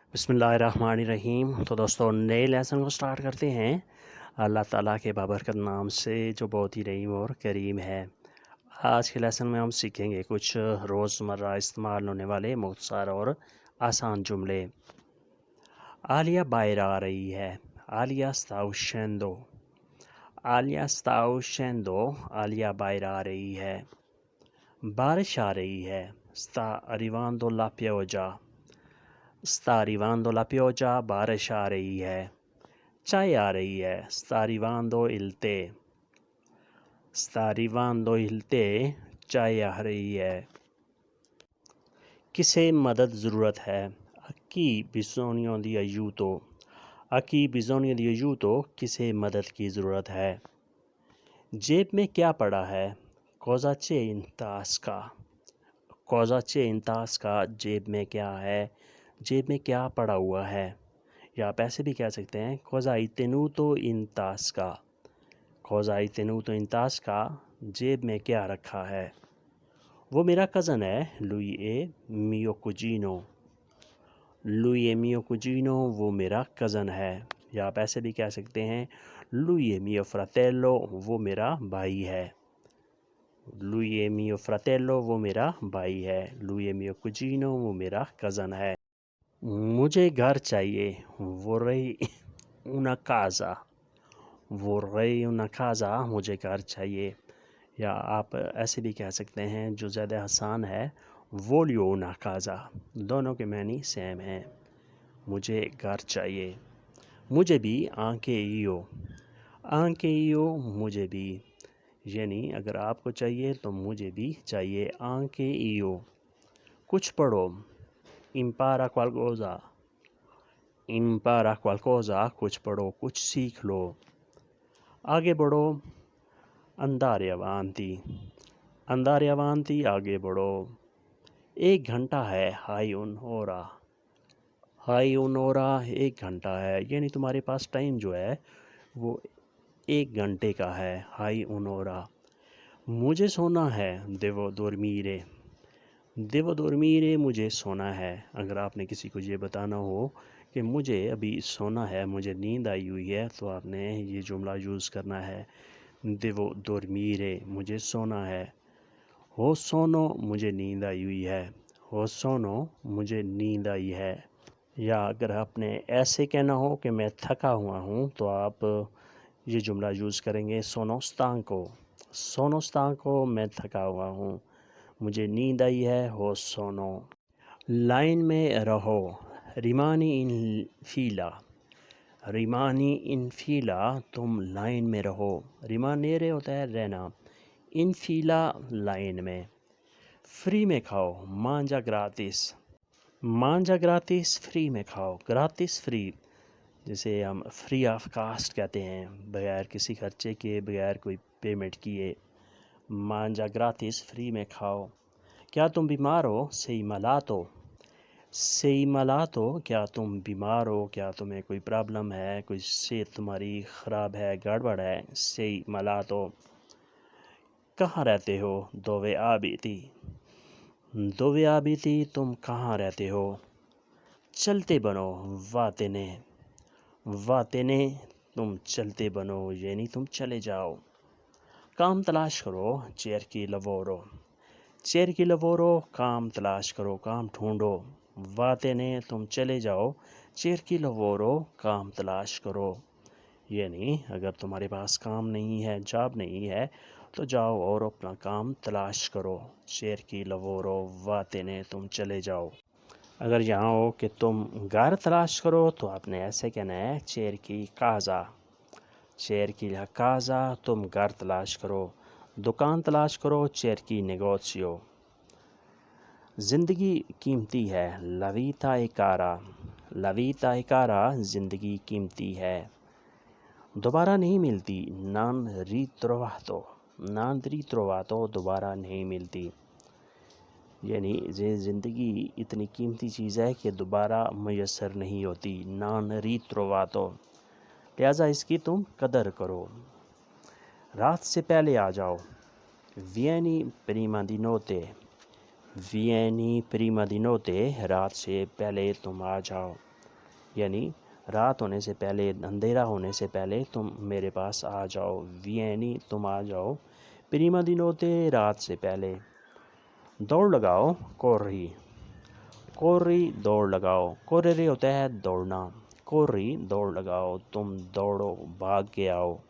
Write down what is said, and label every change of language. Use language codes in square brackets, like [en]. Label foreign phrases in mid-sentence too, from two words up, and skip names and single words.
[ur] بسم اللہ الرحمن الرحیم۔ تو دوستوں نئے لیسن کو سٹارٹ کرتے ہیں اللہ تعالیٰ کے بابرکت نام سے جو بہت ہی رحیم اور کریم ہے۔ آج کے لیسن میں ہم سیکھیں گے کچھ روزمرہ استعمال ہونے والے مختصر اور آسان جملے۔ عالیہ باہر آ رہی ہے، عالیہ [it] sta uscendo۔ عالیہ sta uscendo، [ur] عالیہ باہر آ رہی ہے۔ بارش آ رہی ہے، [it] sta arrivando la pioggia۔ sta arrivando la pioggia، [ur] بارش آ رہی ہے۔ چائے آ رہی ہے، [it] sta arrivando il tè۔ sta arrivando il tè، [ur] چائے آ رہی ہے۔ کسے مدد ضرورت ہے، [it] a chi bisogno di aiuto۔ a chi bisogno di aiuto، [ur] کسے مدد کی ضرورت ہے۔ جیب میں کیا پڑا ہے، [it] cosa c'è in tasca۔ cosa c'è in tasca، [ur] جیب میں کیا ہے، جیب میں کیا پڑا ہوا ہے۔ یا آپ ایسے بھی کہہ سکتے ہیں [it] cosa hai tenuto in tasca۔ cosa hai tenuto in tasca، [ur] جیب میں کیا رکھا ہے۔ وہ میرا کزن ہے، [it] lui è mio cugino۔ lui è mio cugino، [ur] وہ میرا کزن ہے۔ یا آپ ایسے بھی کہہ سکتے ہیں [it] lui è mio fratello، [ur] وہ میرا بھائی ہے۔ [it] lui è mio fratello، [ur] وہ میرا بھائی ہے۔ [it] lui è mio cugino، [ur] وہ میرا کزن ہے۔ مجھے گھر چاہیے، [it] vorrei una casa۔ vorrei una casa، [ur] مجھے گھر چاہیے۔ یا آپ ایسے بھی کہہ سکتے ہیں جو زیادہ آسان ہے [it] voglio una casa۔ [ur] دونوں کے معنی سیم ہیں۔ مجھے گھر چاہیے۔ مجھے بھی [it] anche io۔ anche io، [ur] مجھے بھی، یعنی اگر آپ کو چاہیے تو مجھے بھی چاہیے [it] anche io۔ [ur] کچھ پڑھو، [it] impara qualcosa۔ impara qualcosa، [ur] کچھ پڑھو، کچھ سیکھ لو۔ آگے بڑھو، [it] andare avanti۔ andare avanti، [ur] آگے بڑھو۔ ایک گھنٹہ ہے، [it] hai un'ora۔ hai un'ora، [ur] ایک گھنٹہ ہے، یعنی تمہارے پاس ٹائم جو ہے وہ ایک گھنٹے کا ہے، [it] hai un'ora۔ [ur] مجھے سونا ہے، [it] devo dormire۔ devo dormire، [ur] مجھے سونا ہے۔ اگر آپ نے کسی کو یہ بتانا ہو کہ مجھے ابھی سونا ہے، مجھے نیند آئی ہوئی ہے، تو آپ نے یہ جملہ یوز کرنا ہے [it] devo dormire، [ur] مجھے سونا ہے۔ [it] ho sonno, [ur] مجھے نیند آئی ہوئی ہے۔ [it] ho sonno, [ur] مجھے نیند آئی ہے۔ یا اگر آپ نے ایسے کہنا ہو کہ میں تھکا ہوا ہوں تو آپ یہ جملہ یوز کریں گے [it] sono stanco۔ sono stanco، [ur] میں تھکا ہوا ہوں، مجھے نیند آئی ہے، [it] ho sonno. [ur] لائن میں رہو، [it] rimani in fila۔ rimani in fila، [ur] تم لائن میں رہو۔ rimanere ہوتا ہے رہنا، [it] in fila [ur] لائن میں۔ فری میں کھاؤ، [it] mangia gratis۔ mangia gratis، [ur] فری میں کھاؤ، gratis فری، جسے ہم [en] free of cost [ur] کہتے ہیں، بغیر کسی خرچے کے، بغیر کوئی پیمنٹ کیے۔ [it] mangia gratis، [ur] فری میں کھاؤ۔ کیا تم بیمار ہو، [it] sei malato۔ sei malato، [ur] کیا تم بیمار ہو، کیا تمہیں کوئی پرابلم ہے، کوئی صحت تمہاری خراب ہے، گڑبڑ ہے، [it] sei malato۔ [ur] کہاں رہتے ہو، [it] dove abiti۔ dove abiti، [ur] تم کہاں رہتے ہو۔ چلتے بنو، [it] va te ne۔ va te ne، [ur] تم چلتے بنو، یعنی تم چلے جاؤ۔ کام تلاش کرو، [it] cerchi lavoro۔ cerchi lavoro، [ur] کام تلاش کرو، کام ڈھونڈو۔ [it] va te ne، [ur] تم چلے جاؤ، [it] cerchi lavoro، [ur] کام تلاش کرو۔ یعنی اگر تمہارے پاس کام نہیں ہے، جاب نہیں ہے، تو جاؤ اور اپنا کام تلاش کرو۔ [it] cerchi lavoro، va te ne، [ur] تم چلے جاؤ۔ اگر یہاں ہو کہ تم گھر تلاش کرو تو آپ نے ایسے کہنا ہے [it] cerchi casa۔ cerchi la casa، [ur] تم گھر تلاش کرو۔ دکان تلاش کرو، [it] cerchi negozio۔ [ur] زندگی قیمتی ہے، [it] la vita è cara۔ la vita è cara، [ur] زندگی قیمتی ہے۔ دوبارہ نہیں ملتی، [it] non ritrovato۔ non ritrovato، [ur] دوبارہ نہیں ملتی، یعنی یہ زندگی اتنی قیمتی چیز ہے کہ دوبارہ میسر نہیں ہوتی، [it] non ritrovato، [ur] لہٰذا اس کی تم قدر کرو۔ رات سے پہلے آ جاؤ، [it] vieni prima di notte۔ vieni prima di notte، [ur] رات سے پہلے تم آ جاؤ۔ یعنی رات ہونے سے پہلے، اندھیرا ہونے سے پہلے تم میرے پاس آ جاؤ، وینی تم آ جاؤ، [it] prima di notte [ur] رات سے پہلے، دوڑ لگاؤ، کورری، کورری دوڑ لگاؤ، کورری ہوتا ہے دوڑنا، کورری دوڑ لگاؤ، تم دوڑو، بھاگ کے آؤ۔